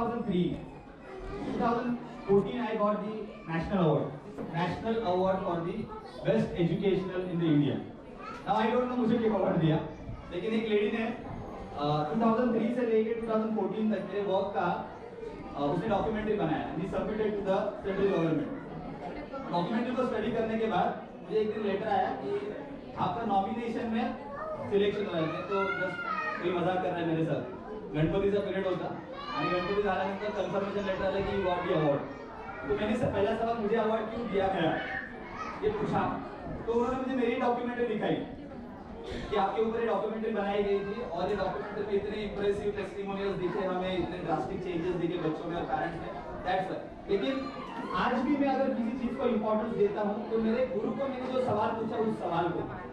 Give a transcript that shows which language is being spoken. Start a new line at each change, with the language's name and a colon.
English: 2014 I got the national award for the best educational in the India. Now I don't know
Hindi: मुझे क्या award दिया, लेकिन एक lady ने 2003 से लेके 2014 तक मेरे वर्क का उसने डॉक्यूमेंट्री बनाया
English: And submitted to the central government.
Hindi: Documentary को स्टडी करने के बाद मुझे एक दिन लेटर आया कि आपका नॉमिनेशन में सिलेक्शन हो जाते, तो बस कोई मजाक कर रहा है मेरे साथ।
Marathi: गणपतीचा पिरियड होता आणि गणपती झाल्यानंतर कन्फर्मेशन लेटर आलं की
English: You got the award.
Hindi: तो मैंने पहला सवाल मुझे अवार्ड क्यों दिया गया ये पूछा, तो उन्होंने मुझे मेरी डॉक्यूमेंट्री दिखाई कि आपके ऊपर ये डॉक्यूमेंट्री बनाई गई थी और ये डॉक्यूमेंट्री में इतने इंप्रेसिव टेस्टिमोनियल्स दिखे हमें, इतने ड्रास्टिक चेंजेस दिखे बच्चों में और पेरेंट्स में,
English: That's why.
Hindi: लेकिन आज भी मैं अगर किसी चीज को इंपॉर्टेंस देता हूँ तो मेरे गुरु को मैंने जो सवाल पूछा उस सवाल को।